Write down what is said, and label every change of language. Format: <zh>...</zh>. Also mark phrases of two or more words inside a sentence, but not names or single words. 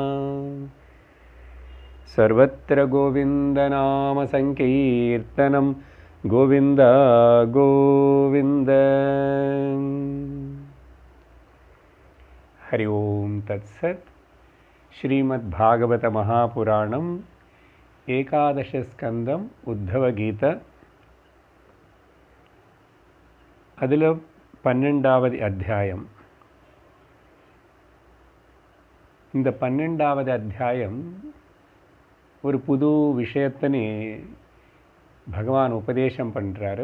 <sa>सर्वत्र गोविन्दनाम संकीर्तनं गोविन्द गोविन्द। हरि ओम तत्सत्। श्रीमद्भागवत महापुराणं एकादश स्कंदम उद्धव गीता</sa> <ta>அதில் 12வது அத்தியாயம். இந்த 12வது அத்தியாயம் ஒரு புது விஷயத்தனே பகவான் உபதேசம் பண்ணுறாரு.</ta>